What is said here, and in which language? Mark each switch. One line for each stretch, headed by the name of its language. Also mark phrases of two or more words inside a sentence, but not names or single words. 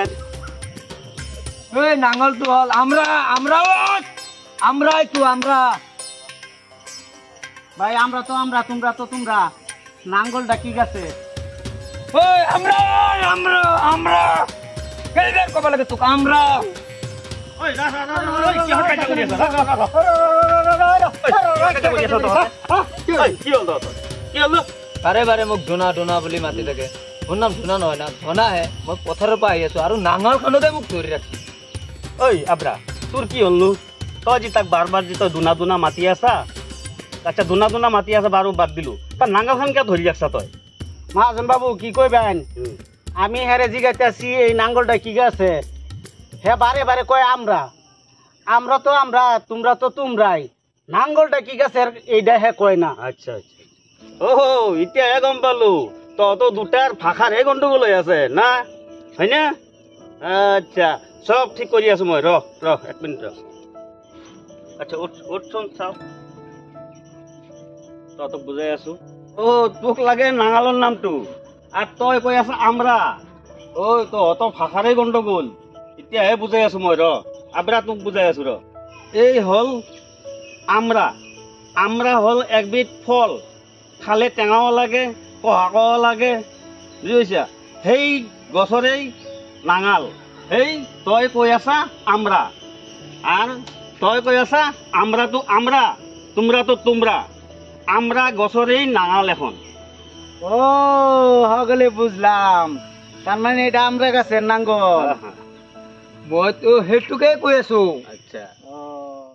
Bangla: ওই নাঙল তো হল আমরা, আমরাই তো আমরা। ভাই আমরা তো আমরা, তোমরা তো তোমরা, নাঙ্গলটা কি গাছের?
Assamese: ওই আমরা কেইবার কবা লাগে তোকে আমরা। ঐ রা রা রা ঐ কি হল কাটা কৰি আছা? কি হল তোৰ? কি হল? বাৰে বাৰে মোক ধুনা ধুনা বুলি মাতি থাকে, মোৰ নাম ধুনা নহয় না, ধনা হে। মই পথাৰৰ পৰা আহি আছো আৰু নাঙলখনতে মোক ধৰি ৰাখি। ঐ আব্ৰা, তোৰ কি হলনো? তই যি তাক বাৰ বাৰ যি তই দুনা দুনা মাতি আছা, আচ্ছা দুনা দুনা মাতি আছা বাৰু বাদ দিলো, তাৰ নাঙলখন কিয় ধৰি ৰাখছা তই?
Bangla: মহাজন বাবু কি কইবেন, আমি হেরে জিগাইতেছি এই নাঙ্গলটা কি গাছে? হে বারে বারে কয় আমরা, আমরা তো আমরা, তোমরা তো তোমরাই, নাঙ্গলটা কি গাছের এইটা হে কয় না।
Assamese: আচ্ছা আচ্ছা, ওহো এতিয়াহে গম পালো, তহঁতো দুটাৰ ভাষাৰহে গণ্ডগোল হৈ আছে না, হয়নে? আচ্ছা চব ঠিক কৰি আছো মই, ৰহ ৰহ এক মিনিট ৰহ। আচ্ছা উঠচোন চাও, তহঁতক বুজাই আছো। অ তোক লাগে নাঙালৰ নামটো, আৰু তই কৈ আছ আমরা। ঐ তহঁতৰ ভাষাৰে গণ্ডগোল, এতিয়াহে বুজাই আছো মই, ৰ আব্ৰা তোক বুজাই আছো ৰ। এই হল আমরা, আমরা হল একবিধ ফল, খালে টেঙাও লাগে, কহাকও লাগে, বুজিছা? সেই গছৰেই নাঙাল। সেই তই কৈ আছা আমরা, আর তই কৈ আছা
Bangla: আমরাতো আমরা, তোমরাতো তোমরা।
Assamese: আমরা গছরেই নাঙাল এখন।
Bangla: ও হগলে বুঝলাম, তার মানে এটা আমরা গাছের নাঙ্গল।
Assamese: মই তো সেইটোকে কৈ আছো। আচ্ছা ও